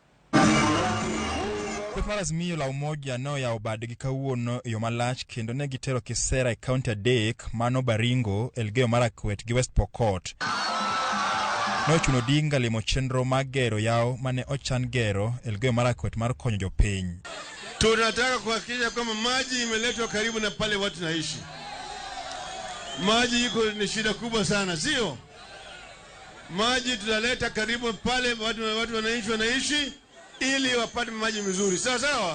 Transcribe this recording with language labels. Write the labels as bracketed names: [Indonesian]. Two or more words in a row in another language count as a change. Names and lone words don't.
[Luo (Kenya and Tanzania)] Kweth mar Azimio la Umoja no ya obadgi kawuono yo malach kendo ne gitero kisera e kaunti adek mano Baringo, Elgeyo Marakwet gi West Pokot. No chuno Odinga limo chenro mag gero yaw mane ochan gero Elgeyo Marakwet mar konyo jopiny. [Swahili] Tunataka kuhakikisha kwamba maji imeletwa karibu na pale watu naishi. Maji iko ni shida kubwa sana, sio? Maji tutaleta karibu pale watu wanaishi ili wapate maji mzuri. Sawa sawa?